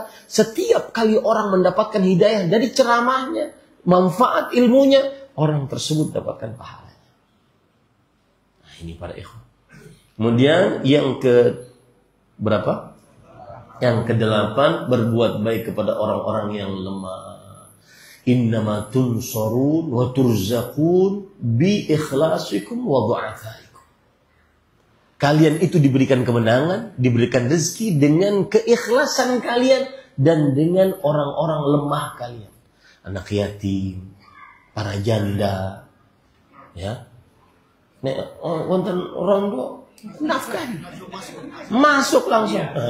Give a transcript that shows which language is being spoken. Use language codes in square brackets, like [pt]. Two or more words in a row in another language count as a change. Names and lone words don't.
[id] Setiap kali orang mendapatkan hidayah dari ceramahnya, manfaat ilmunya, orang tersebut dapatkan pahalanya. Nah, ini para ikhwan. Kemudian yang ke berapa? Yang ke-8, berbuat baik kepada orang-orang yang lemah. [ar] إنما تنصرون وترزقون بإخلاصكم وضعفائكم. [id] Kalian itu diberikan kemenangan, diberikan rezeki dengan keikhlasan kalian dan dengan orang-orang lemah kalian. Anak yatim, para janda, ya. [jv] Nek wonten rondo nafkah [id] masuk langsung.